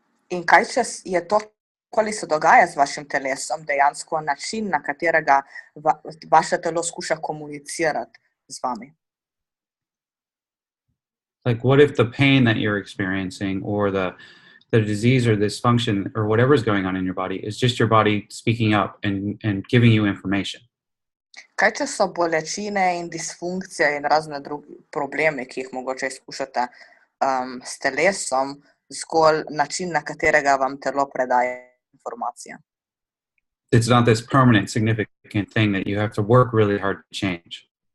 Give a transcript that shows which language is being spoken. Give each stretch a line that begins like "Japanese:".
Slovenian: In kaj, če je to, koli se dogaja z vašim telesom, dejansko način, na katerega vaše telo skuša komunicirati z vami?
English: Like, what if the pain that you're experiencing or the disease or dysfunction or whatever is going on in your body is just your body speaking up and giving you information?
Slovenian: Kaj, če so bolečine in disfunkcije in razne drugi problemi, ki jih mogoče izkušate s telesom, zgolj način, na katerega vam telo predaje informacije?
English: It's not this permanent, significant thing that you have to work really hard to change.